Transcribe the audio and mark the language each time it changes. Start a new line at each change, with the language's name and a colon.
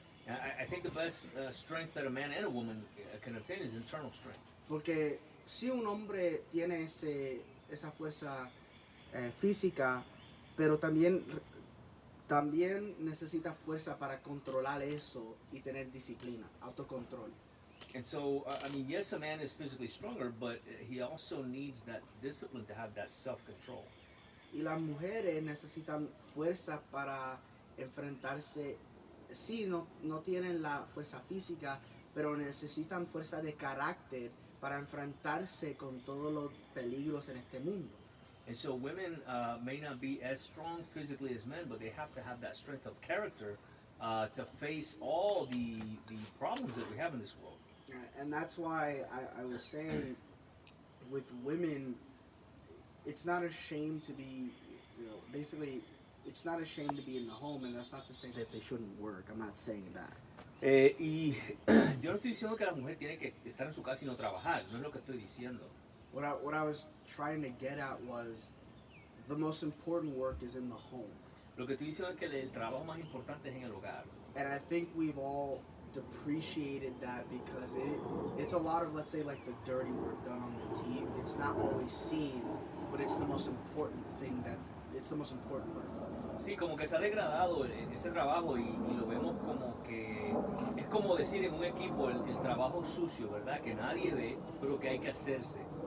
English: I think the best strength that a man and a woman can obtain is internal strength.
Spanish: Porque si un hombre tiene esa fuerza física, pero también necesita fuerza para controlar eso y tener disciplina, autocontrol.
English: And so, I mean, yes, a man is physically stronger, but he also needs that discipline to have that self-control.
Spanish: Y las mujeres necesitan fuerza para enfrentarse. Sí, no tienen la fuerza física, pero necesitan fuerza de carácter para enfrentarse con todos los peligros en este mundo.
English: And so women may not be as strong physically as men, but they have to have that strength of character to face all the problems that we have in this world. And that's why I was saying with women, it's not a shame to be, basically, it's not a shame to be in the home, and that's not to say that they shouldn't work. I'm not saying that.
Spanish: Y yo no estoy diciendo que la mujer tiene que estar en su casa y no trabajar, no es lo que estoy diciendo.
English: What I was trying to get at was the most important work is in the home.
Spanish: Lo que estoy diciendo es que el trabajo más importante es en el hogar.
English: And I think we've all depreciated that because it's a lot of, let's say, like the dirty work done on the team. It's not always seen, but it's the most important thing it's the most important work.
Spanish: Sí, como que se ha degradado ese trabajo y lo vemos como que es como decir en un equipo el trabajo sucio, ¿verdad? Que nadie ve, pero que hay que hacerse.